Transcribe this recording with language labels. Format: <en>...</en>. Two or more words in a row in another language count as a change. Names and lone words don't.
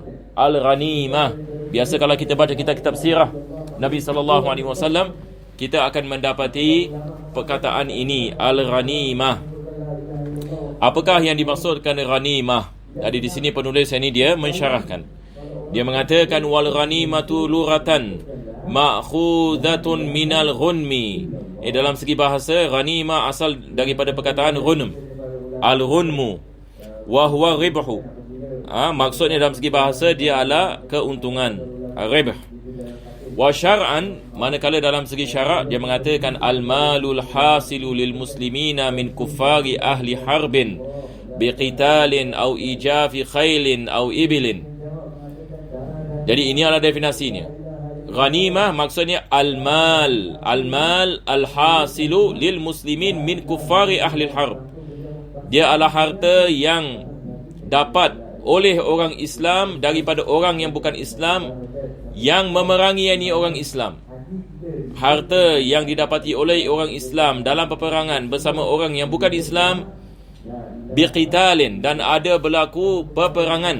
<ms>Al-ghanimah, biasa kalau kita baca kitab sirah Nabi SAW, kita akan mendapati perkataan ini, al-ghanimah. Apakah yang dimaksudkan ghanimah? Jadi di sini penulis ini dia mensyarahkan. Dia mengatakan</ms> <ar>والغنيمة لغة مأخوذة من الغنم.</ar> <ms>Dalam segi bahasa, ghanimah asal daripada perkataan ghunm, al-ghunmu.</ms> <ar>وهو الربح.</ar> <ms>Maksudnya dalam segi bahasa dia adalah keuntungan, ribh.</ms> <ar>وشرعا,</ar> <ms>manakala dalam segi syarak dia mengatakan</ms> <ar>المال الحاصل للمسلمين من كفار أهل حرب بقتال أو إيجاف خيل أو إبل.</ar> <ms>Jadi ini adalah definisinya. Ghanimah maksudnya</ms> <ar>المال الحاصل للمسلمين من كفار أهل حرب.</ar> <ms>Dia adalah harta yang dapat oleh orang Islam daripada orang yang bukan Islam yang memerangi orang Islam. Harta yang didapati oleh orang Islam dalam peperangan bersama orang yang bukan Islam biqitalin, dan ada berlaku peperangan.</ms>